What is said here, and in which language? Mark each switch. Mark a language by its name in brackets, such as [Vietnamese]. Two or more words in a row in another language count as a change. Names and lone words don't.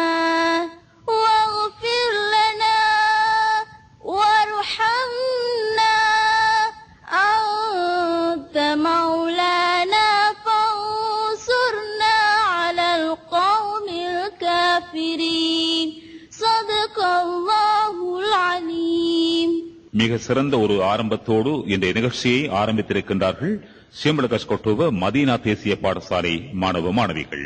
[Arabic] واغفر لنا وارحمنا أنت مولانا فانصرنا على القوم الكافرين صدق الله العليم. [Tamil] மிக சிறந்த ஒரு ஆரம்பத்தோடு இந்த நிகழ்ச்சியை ஆரம்பித்திருக்கின்றார்கள் ஷியம்பலகாஸ்கொட்டுவ மதீனா தேசிய பாடசாலை மாணவ மாணவிகள்.